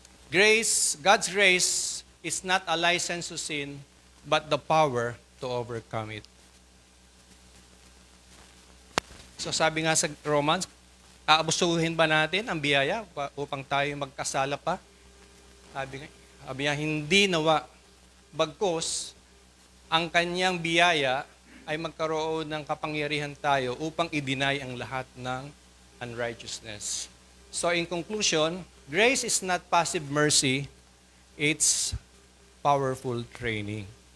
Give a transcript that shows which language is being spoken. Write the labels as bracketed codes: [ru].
[en] Grace, God's grace is not a license to sin, but the power to overcome it. [tl] So sabi nga sa Romans, aabusuhin ba natin ang biyaya upang tayo magkasala pa? Sabi nga, hindi nawa. Bagkus, ang kanyang biyaya ay magkaroon ng kapangyarihan tayo upang i-deny ang lahat ng unrighteousness. [en] So in conclusion, grace is not passive mercy, it's powerful training.